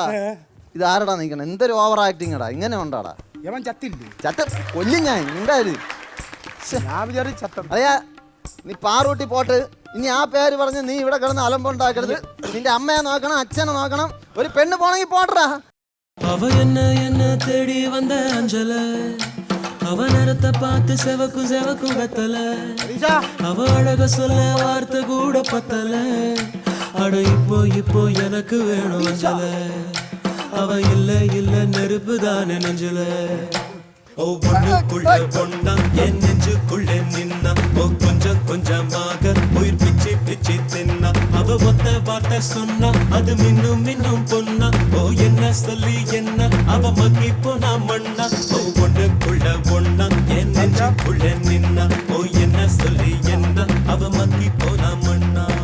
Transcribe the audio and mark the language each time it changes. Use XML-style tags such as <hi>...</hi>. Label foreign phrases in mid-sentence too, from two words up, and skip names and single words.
<ml>ഇതാരടാ നിൽക്കണം? എന്തൊരു</ml> <en>over acting</en> <ml>എടാ. ഇങ്ങനെ ഉണ്ടാടാ. ഇവൻ ചത്തില്ലേ? ചത്ത കൊല്ലും ഞാൻ. എന്തായാലും ഞാൻ വിചാരിച്ചു ചത്ത. അതെയാ നീ പാറൂട്ടി പോട്ട്. ഇനി ആ പേര് പറഞ്ഞ് നീ ഇവിടെ കിടന്ന് അലമ്പുണ്ടാക്കരുത്. നിന്റെ അമ്മയെ നോക്കണം, അച്ഛനെ നോക്കണം. ഒരു പെണ്ണ് പോണെങ്കിൽ പോട്ടറാ.</ml> <ta>அவ என்ன தேடி வந்த அஞ்சல அவ நேரத்தை பார்த்து செவக்கும் வெத்தல அவ அழக சொல்ல வார்த்தை கூட பத்தல அட இப்போ எனக்கு வேணும் அஞ்சல அவ இல்ல நெருப்பு தானே நெஞ்சல ஓ ஒண்ணுக்குள்ள ஒண்ணா என் நெஞ்சுக்குள்ள நின்னா ஓ கொஞ்சம் கொஞ்சமாக உயிர் பிச்சு பிச்சு தின்னா அவ ஒத்த வார்த்தை சொன்னா அது மின்னும் மின்னும் பொன்னா ஓ என்ன சொல்லி என்ன அவ மக்கி போனா மண்ணா ஓ ஒண்ணுக்குள்ள ஒண்ணா என் நெஞ்சுக்குள்ள நின்னா ஓ என்ன சொல்லி என்ன அவ மக்கி போனா மண்ணா</ta>